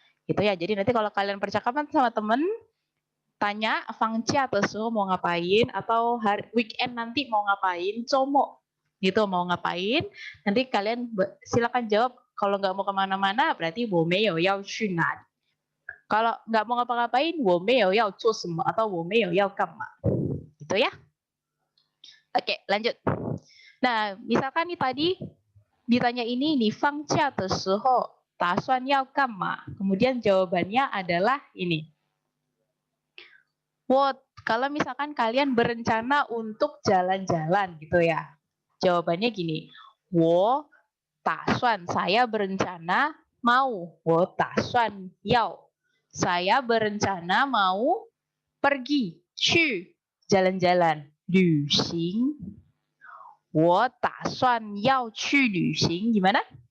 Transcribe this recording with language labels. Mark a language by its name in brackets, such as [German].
[Indonesian] Gitu ya. Jadi nanti kalau kalian percakapan sama temen, tanya fangcia atau mau ngapain, atau hari weekend nanti mau ngapain, como gitu mau ngapain, nanti kalian silakan jawab Kalau nggak mau kemana-mana berarti [Chinese] 我没有要去哪里. [Indonesian] Kalau nggak mau ngapa-ngapain [Chinese] 我没有要做什么 [Indonesian] atau [Chinese] 我没有要干嘛. [Indonesian] Gitu ya. Oke, lanjut. Nah, misalkan nih tadi ditanya ini nih [Chinese] 放假的时候打算要干嘛? [Indonesian] Kemudian jawabannya adalah ini. Kalau misalkan kalian berencana untuk jalan-jalan gitu ya. Jawabannya gini. 我打算 saya berencana mau. 我打算要 saya berencana mau pergi 去 jalan-jalan 旅行 [Chinese] 我打算要去旅行 [Indonesian] gimana?